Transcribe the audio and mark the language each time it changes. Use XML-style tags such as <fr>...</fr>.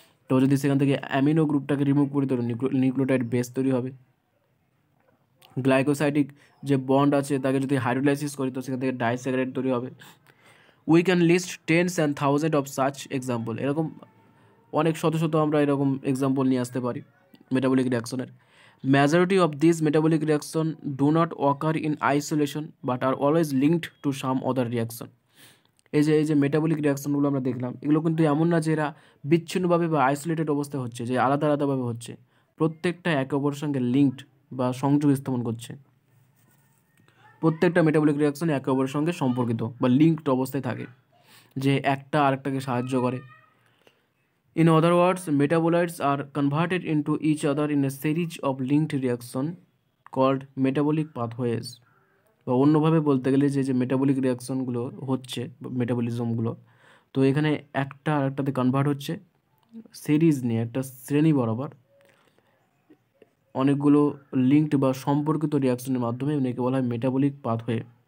<bn>তো যদি সেখান থেকে অ্যামিনো গ্রুপটাকে রিমুভ করি তাহলে নিউক্লিওটাইড বেস তৈরি হবে। গ্লাইকোসাইডিক যে বন্ড আছে তাকে যদি হাইড্রোলাইসিস করি তো সেখান থেকে ডাইস্যাকারাইড তৈরি হবে।</bn> <en>we can list tens and thousand of such example,</en> <bn>এরকম অনেক শত শত আমরা এরকম এক্সাম্পল নিয়ে আসতে পারি metabolic রিয়াকশনের।</bn> <en>Majority of these metabolic reaction do not occur in isolation but are always linked to some other reaction.</en> <bn>এই যে মেটাবলিক রিয়াকশনগুলো আমরা দেখলাম এগুলো কিন্তু এমন না যে এরা বিচ্ছিন্নভাবে বা আইসোলেটেড অবস্থায় হচ্ছে, যে আলাদা আলাদাভাবে হচ্ছে, প্রত্যেকটা একে অপরের সঙ্গে লিঙ্কড বা সংযোগ স্থাপন করছে। প্রত্যেকটা মেটাবলিক রিয়াকশন একে অপরের সঙ্গে সম্পর্কিত বা লিঙ্কড অবস্থায় থাকে, যে একটা আরেকটাকে সাহায্য করে।</bn> <en>In other words, metabolites are converted into each other in a series of linked reaction called metabolic pathways.</en> <bn>বা অন্যভাবে বলতে গেলে যে মেটাবলিক রিয়াকশনগুলো হচ্ছে মেটাবলিজমগুলো, তো এখানে একটা আর একটাতে কনভার্ট হচ্ছে সিরিজ নিয়ে একটা শ্রেণী বরাবর অনেকগুলো লিঙ্কড বা সম্পর্কিত রিয়াকশনের মাধ্যমে একে বলা হয় মেটাবলিক পাথওয়ে।</bn>